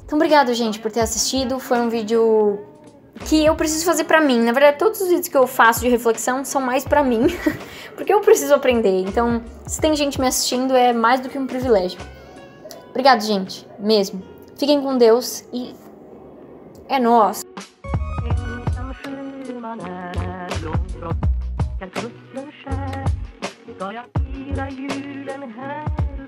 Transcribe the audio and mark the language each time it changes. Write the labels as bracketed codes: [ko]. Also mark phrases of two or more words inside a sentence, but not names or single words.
[pt] Então, obrigado, gente, por ter assistido. Foi um vídeo que eu preciso fazer pra mim. Na verdade, todos os vídeos que eu faço de reflexão são mais pra mim, porque eu preciso aprender. Então, se tem gente me assistindo, é mais do que um privilégio. Obrigado, gente, mesmo. Fiquem com Deus e é nóis. [sv] Ska jag pussla skär, ska jag fira julen här?